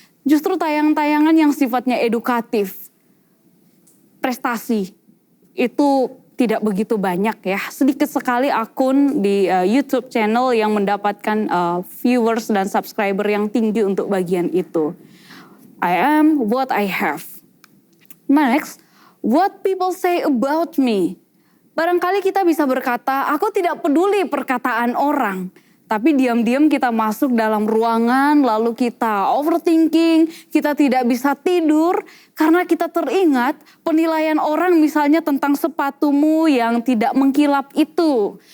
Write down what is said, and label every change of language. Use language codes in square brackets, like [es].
[id] Justru tayangan-tayangan yang sifatnya edukatif, prestasi, itu tidak begitu banyak ya. Sedikit sekali akun di YouTube channel yang mendapatkan viewers dan subscriber yang tinggi untuk bagian itu. [en] I am what I have. Next, what people say about me. [id] Barangkali kita bisa berkata, aku tidak peduli perkataan orang. Tapi diam-diam kita masuk dalam ruangan, lalu kita overthinking, kita tidak bisa tidur karena kita teringat penilaian orang misalnya tentang sepatumu yang tidak mengkilap itu.